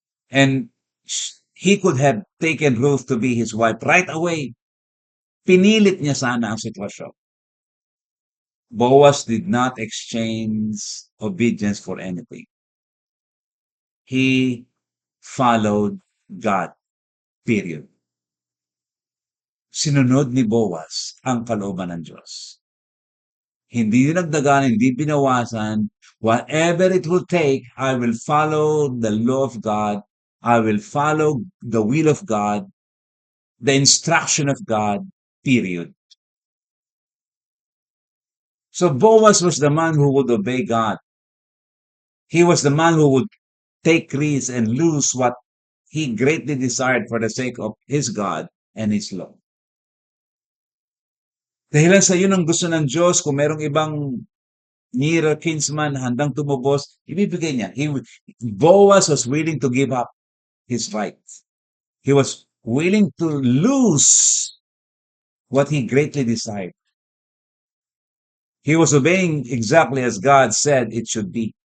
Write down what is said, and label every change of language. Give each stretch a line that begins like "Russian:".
English: And he could have taken Ruth to be his wife right away.
Filipino: Pinilit niya sana ang sitwasyon.
English: Boaz did not exchange obedience for anything. He followed God, period.
Filipino: Sinunod ni Boaz ang kalooban ng Diyos. Hindi dinagdagan, hindi binawasan.
English: Whatever it will take, I will follow the law of God. I will follow the will of God, the instruction of God, period. So Boaz was the man who would obey God. He was the man who would take risks and lose what he greatly desired for the sake of his God and his law.
Filipino: Dahilan sa yun ang gusto ng Diyos, kung merong ibang nearer kinsman handang tumubos, ibibigay niya.
English: Boaz was willing to give up his rights. He was willing to lose what he greatly desired. He was obeying exactly as God said it should be.